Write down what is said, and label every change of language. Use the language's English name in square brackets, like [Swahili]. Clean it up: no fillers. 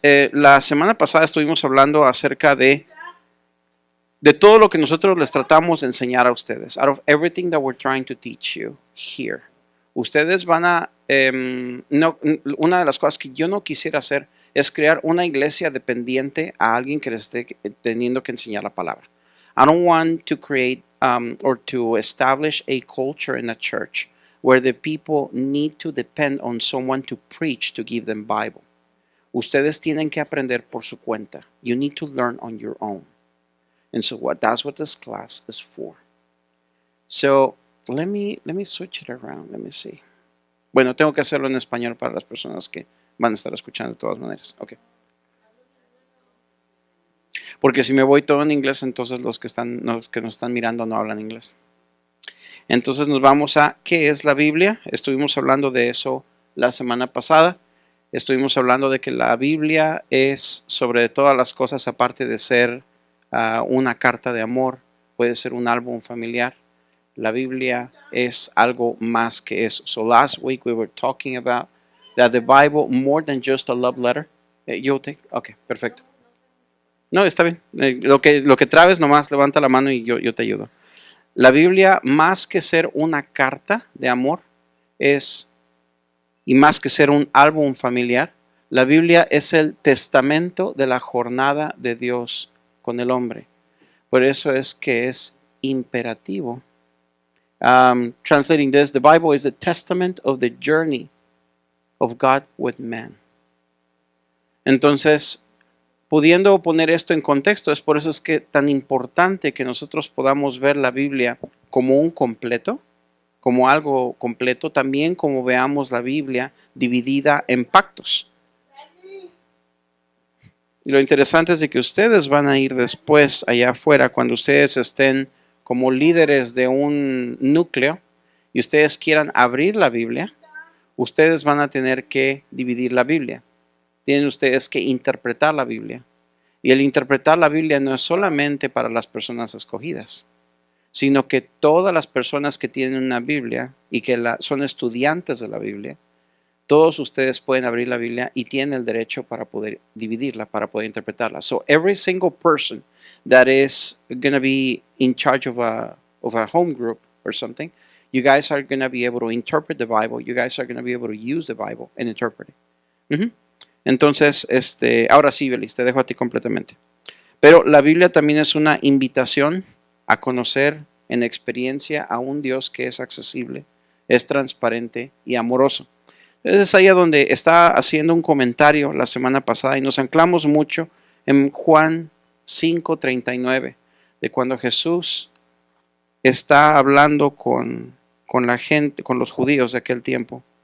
[Spanish] La semana pasada estuvimos hablando acerca de todo lo que nosotros les tratamos de enseñar a ustedes. [English] Out of everything that we're trying to teach you here. [Spanish] Ustedes van a. No, una de las cosas que yo no quisiera hacer es crear una iglesia dependiente a alguien que les esté teniendo que enseñar la palabra. [English] I don't want to create or to establish a culture in a church where the people need to depend on someone to preach to give them Bible. [Spanish] Ustedes tienen que aprender por su cuenta. [English] You need to learn on your own. And so that's what this class is for. So let me switch it around. Let me see. [Spanish] Bueno, tengo que hacerlo en español para las personas que van a estar escuchando de todas maneras. Okay. Porque si me voy todo en inglés, entonces los que nos están mirando no hablan inglés. Entonces nos vamos a ¿qué es la Biblia? Estuvimos hablando de eso la semana pasada. Estuvimos hablando de que la Biblia es sobre todas las cosas, aparte de ser una carta de amor, puede ser un álbum familiar. La Biblia es algo más que eso. [English] So last week we were talking about that the Bible, more than just a love letter. [Spanish] Yo take, okay, perfecto. No, está bien. Lo que trabes, nomás levanta la mano y yo te ayudo. La Biblia, más que ser una carta de amor, y más que ser un álbum familiar, la Biblia es el testamento de la jornada de Dios con el hombre. Por eso es que es imperativo. [English] Translating this, the Bible is the testament of the journey of God with man. [Spanish] Entonces, pudiendo poner esto en contexto, es por eso es que tan importante que nosotros podamos ver la Biblia como un completo, como algo completo, también como veamos la Biblia dividida en pactos. Y lo interesante es de que ustedes van a ir después allá afuera, cuando ustedes estén como líderes de un núcleo y ustedes quieran abrir la Biblia, ustedes van a tener que dividir la Biblia. Tienen ustedes que interpretar la Biblia. Y el interpretar la Biblia no es solamente para las personas escogidas, sino que todas las personas que tienen una Biblia y que son estudiantes de la Biblia, todos ustedes pueden abrir la Biblia y tienen el derecho para poder dividirla, para poder interpretarla. [English] So every single person that is going to be in charge of a home group or something, you guys are going to be able to interpret the Bible. You guys are going to be able to use the Bible and interpret it. [Spanish] Entonces, ahora sí, Belis, te dejo a ti completamente. Pero la Biblia también es una invitación a conocer en experiencia a un Dios que es accesible, es transparente y amoroso. Es ahí donde está haciendo un comentario la semana pasada y nos anclamos mucho en Juan 5:39, de cuando Jesús está hablando con la gente, con los judíos de aquel tiempo.